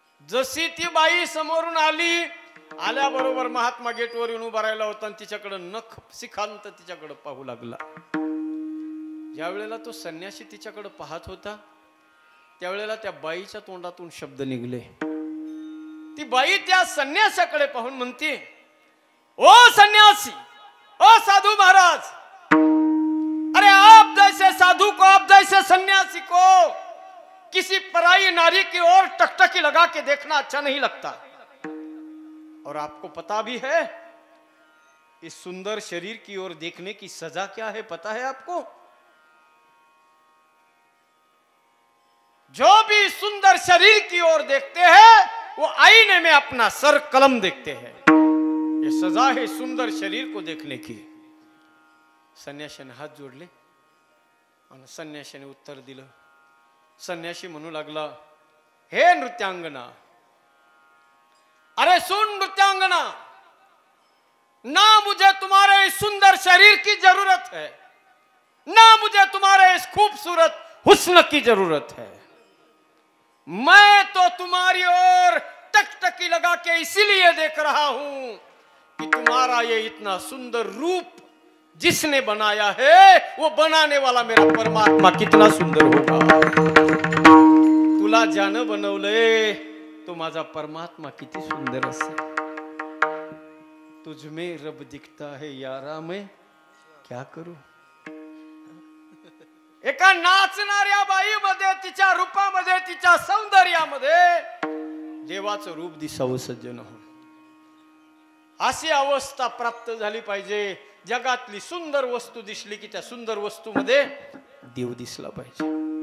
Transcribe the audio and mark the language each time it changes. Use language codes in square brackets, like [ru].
[mr] जशी ती बाई समोरून आली, आल्याबरोबर महात्मा गेटवर येऊन उभा राहिला होता आणि तिच्याकडे नख शिखांत तिच्याकडे पाहू लागला। ज्या वेळेला तो संन्यासी तिच्याकडे पाहत होता, त्यावेळेला त्या बाईच्या तोंडातून शब्द निघले। ती बाई त्या संन्यासाकडे पाहून म्हणते, ओ सन्यासी, ओ साधु महाराज, [hi] अरे आप जैसे साधु को, आप जैसे सन्यासी को किसी पराई नारी की ओर टकटकी लगा के देखना अच्छा नहीं लगता। और आपको पता भी है इस सुंदर शरीर की ओर देखने की सजा क्या है, पता है आपको? जो भी सुंदर शरीर की ओर देखते हैं वो आईने में अपना सर कलम देखते हैं। ये सजा है सुंदर शरीर को देखने की। [mr] संन्याशाने हात जोडले आणि संन्याशाने उत्तर दिलं। संन्याशी म्हणू लागला, [hi] हे नृत्यांगना, अरे सुन नृत्यांगना, ना मुझे तुम्हारे इस सुंदर शरीर की जरूरत है, ना मुझे तुम्हारे इस खूबसूरत हुस्न की जरूरत है। मैं तो तुम्हारी ओर टकटकी लगा के इसीलिए देख रहा हूं कि तुम्हारा ये इतना सुंदर रूप जिसने बनाया है वो बनाने वाला मेरा परमात्मा कितना सुंदर होगा। [mr] तुला ज्यानं बनवलंय तो माझा परमात्मा किती सुंदर असेल। [hi] तुझ में रब दिखता है यारा, मैं क्या करू। [mr] एका नाचणाऱ्या बाईमध्ये, तिच्या रूपामध्ये, तिच्या सौंदर्यामध्ये देवाचं रूप दिसावं सज्जन हो। अशी अवस्था प्राप्त झाली पाहिजे। जगातली सुंदर वस्तू दिसली की त्या सुंदर वस्तूमध्ये देव दिसला पाहिजे।